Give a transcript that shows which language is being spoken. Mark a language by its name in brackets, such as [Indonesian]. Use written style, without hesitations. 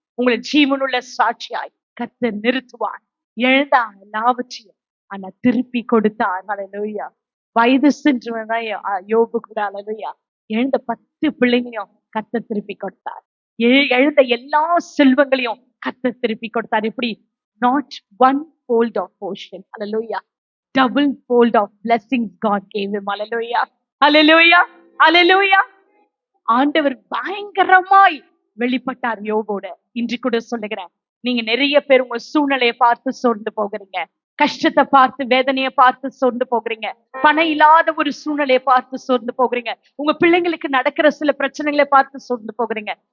[Tamil] உங்களை ஜீவனுள்ள சாட்சியாய் கர்த்தர் நிறுத்துவார். எழுந்தா எல்லாவற்றையும் ஆனா திருப்பி கொடுத்தார். ஹல்லேலூயா. வயது சென்றவன் யோபு கூட ஹல்லேலூயா எழுந்த 10 பிள்ளைங்களையும் கர்த்தர் திருப்பி கொடுத்தார். எழுந்த எல்லா செல்வங்களையும் கர்த்தர் திருப்பி கொடுத்தார். எப்படி? [English] Not one fold of portion. Hallelujah. Double fold of blessings God gave him. Hallelujah. Hallelujah. Hallelujah. [Tamil] ஆண்டவர் பயங்கரமாய் வெளிப்பட்டார் யோபோட. இன்று கூட சொல்லுகிறேன், நீங்க நிறைய பேர் உங்க சூழ்நிலையை பார்த்து சோர்ந்து போகிறீங்க, கஷ்டத்தை பார்த்து, வேதனையை பார்த்து சோர்ந்து போகிறீங்க, பணம் இல்லாத ஒரு சூழ்நிலையை பார்த்து சோர்ந்து போகிறீங்க, உங்க பிள்ளைங்களுக்கு நடக்கிற சில பிரச்சனைகளை பார்த்து சோர்ந்து போகிறீங்க.